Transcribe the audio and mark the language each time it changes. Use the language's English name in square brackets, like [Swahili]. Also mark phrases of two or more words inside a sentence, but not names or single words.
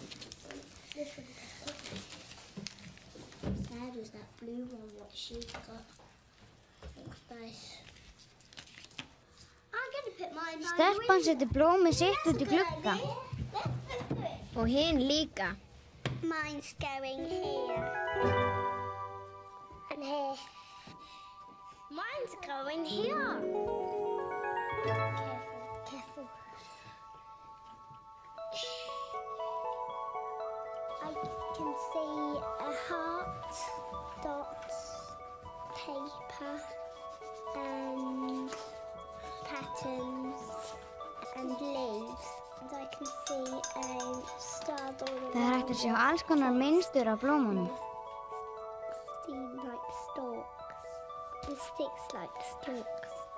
[English] This one. Sad is that blue one, what she's got. Looks nice. [Icelandic] Stelpan setur blómið sitt út í glugga. Og hinn líka. [English] Mine's going here. And here. Mine's going here. Careful. I can see a heart, dots, paper, and patterns, and leaves. And I can see a starboard. [Icelandic] Það hægt að sjá alls konar mynstur á blómunum. [English] Seem like stalks. The sticks like stalks.